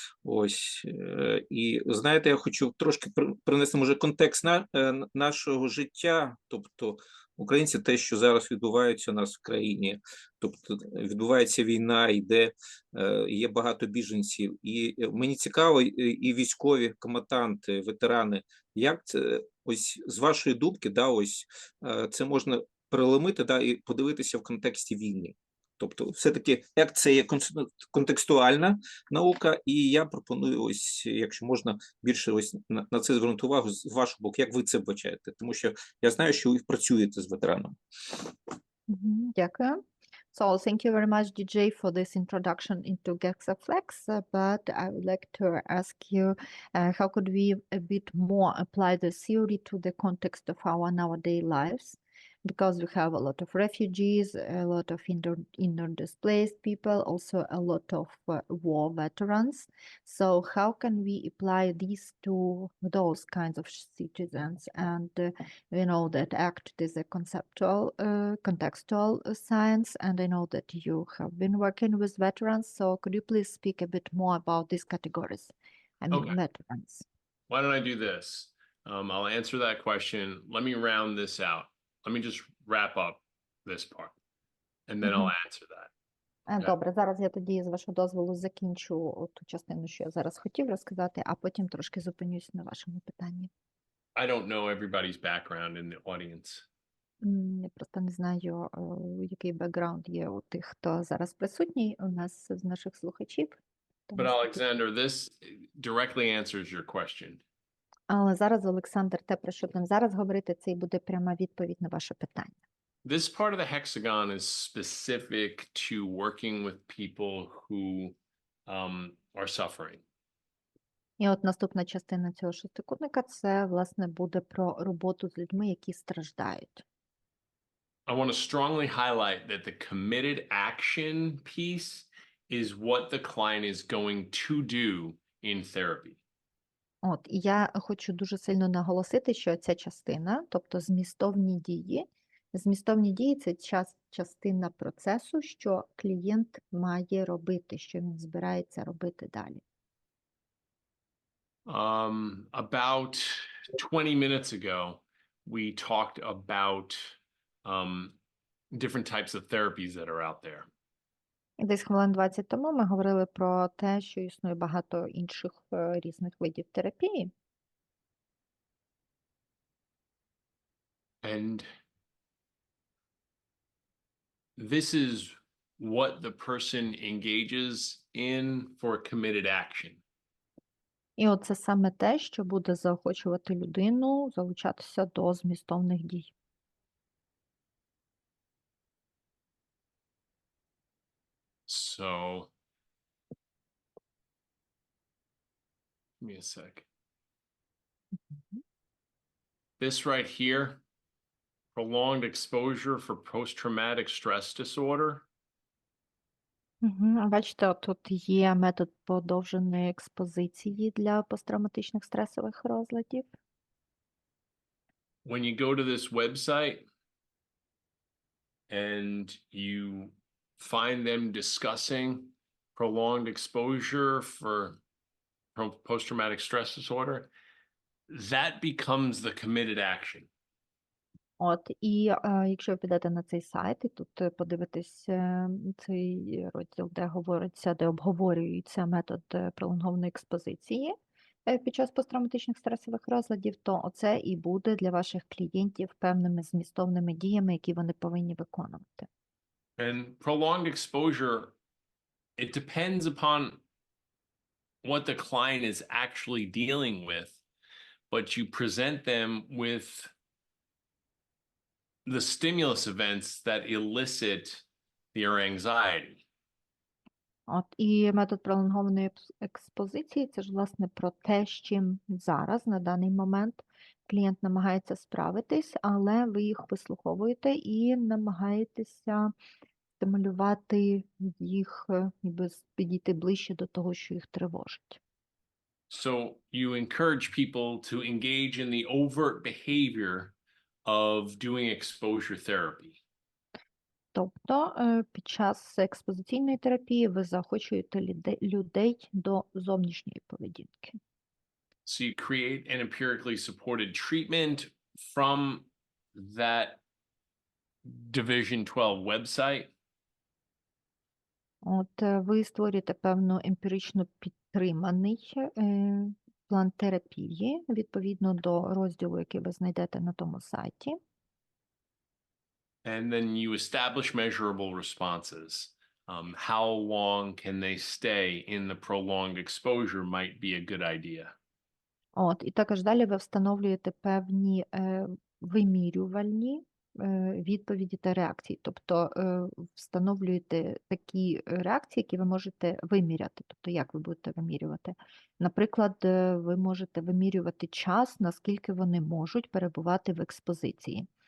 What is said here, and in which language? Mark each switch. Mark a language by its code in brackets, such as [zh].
[uk] Ось, і знаєте, я хочу трошки принести, може, контекст нашого життя, тобто українці, те, що зараз відбувається у нас в країні, тобто відбувається війна, йде, є багато біженців, і мені цікаво, і військові комбатанти, ветерани, як це, ось з вашої думки, да, ось це можна переломити, да, і подивитися в контексті війни. Тобто, все-таки, як це є контекстуальна наука, і я пропоную, ось, якщо можна, більше ось на це звернути увагу з вашого боку, як ви це вбачаєте, тому що я знаю, що ви працюєте з ветеранами. Дякую. [en] So thank you very much, DJ, for this introduction into Gexaflex, but I would like to ask you, how could we a bit more apply the theory to the context of our nowadays lives? Because we have a lot of refugees, a lot of inner displaced people, also a lot of war veterans. So how can we apply these to those kinds of citizens? And we know that ACT is a conceptual, contextual science, and I know that you have been working with veterans. So could you please speak a bit more about these categories? I mean, Okay. veterans. Why don't I do this? I'll answer that question. Let me round this out. Let me just wrap up this part, and then I'll answer that. [uk] Добре, зараз я тоді, з вашого дозволу, закінчу ту частину, що я зараз хотів розказати, а потім трошки зупинюсь на вашому питанні. [en] I don't know everybody's background in the audience. [uk] Я просто не знаю, який бекграунд є у тих, хто зараз присутній у нас з наших слухачів. [en] But Alexander, this directly answers your question. [uk] Але зараз, Олександр, те, про що будемо зараз говорити, це і буде пряма відповідь на ваше питання. [en] This part of the hexagon is specific to working with people who are suffering. [uk] І от наступна частина цього шестикутника – це, власне, буде про роботу з людьми, які страждають. [en] I want to strongly highlight that the committed action piece is what the client is going to do in therapy. [uk] От, і я хочу дуже сильно наголосити, що ця частина, тобто змістовні дії – це частина процесу, що клієнт має робити, що він збирається робити далі. [en] About 20 minutes ago, we talked about different types of therapies that are out there. [uk] І десь хвилин 20 тому ми говорили про те, що існує багато інших різних видів терапії. [en] And this is what the person engages in for committed action. [uk] І оце саме те, що буде заохочувати людину залучатися до змістовних дій. [en] So, give me a sec. This right here, prolonged exposure for post-traumatic stress disorder. [uk] Бачите, тут є метод подовженої експозиції для посттравматичних стресових розладів. [en] When you go to this website and you find them discussing prolonged exposure for post-traumatic stress disorder, that becomes the committed action. [uk] От, і якщо ви підете на цей сайт і тут подивитесь цей розділ, де говориться, де обговорюється метод пролонгованої експозиції під час посттравматичних стресових розладів, то оце і буде для ваших клієнтів певними змістовними діями, які вони повинні виконувати. [en] And prolonged exposure, it depends upon what the client is actually dealing with, but you present them with the stimulus events that elicit their anxiety. [uk] От, і метод пролонгованої експозиції – це ж, власне, про те, з чим зараз, на даний момент, клієнт намагається справитись, але ви їх вислуховуєте і намагаєтеся стимулювати їх, ніби підійти ближче до того, що їх тривожить. [en] So you encourage people to engage in the overt behavior of doing exposure therapy. [uk] Тобто під час експозиційної терапії ви заохочуєте людей до зовнішньої поведінки. [en] So you create an empirically supported treatment from that Division 12 website. [uk] От ви створюєте певно емпірично підтриманий план терапії відповідно до розділу, який ви знайдете на тому сайті. [en] And then you establish measurable responses. How long can they stay in the prolonged exposure might be a good idea. [uk] От, і також далі ви встановлюєте певні вимірювальні відповіді та реакції. Тобто встановлюєте такі реакції, які ви можете виміряти. Тобто як ви будете вимірювати? Наприклад, ви можете вимірювати час, наскільки вони можуть перебувати в експозиції.